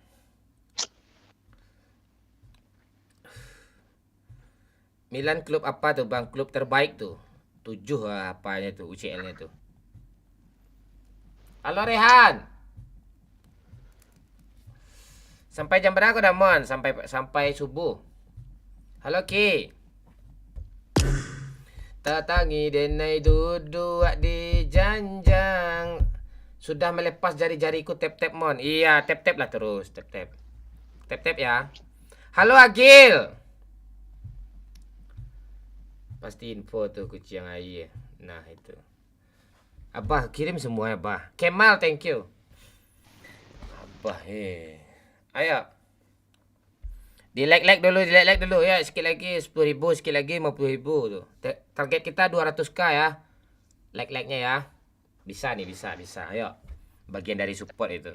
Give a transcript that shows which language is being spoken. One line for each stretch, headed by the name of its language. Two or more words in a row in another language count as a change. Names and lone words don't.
Indonesian: Milan klub apa tuh Bang? Klub terbaik tuh. 7 apanya tuh UCL-nya tuh. Halo Rehan. Sampai jam berapa udah Mon? Sampai subuh. Halo Ki.
Minangkabau: Tatangi denai duduk di janjang.
Indonesian: Sudah melepas jari-jariku tap Mon. Iya, tap lah terus, tap. Tap ya. Halo Agil. Pasti info tuh kucing air. Nah itu. Abah kirim semua ya Abah. Kemal
English: thank you.
Indonesian: Abah Ayo. Di like dulu ya. Sikit lagi 10.000, sikit lagi 50.000 tuh. Target kita 200k ya. Like-nya ya. Bisa nih, bisa. Ayo. Bagian dari support itu.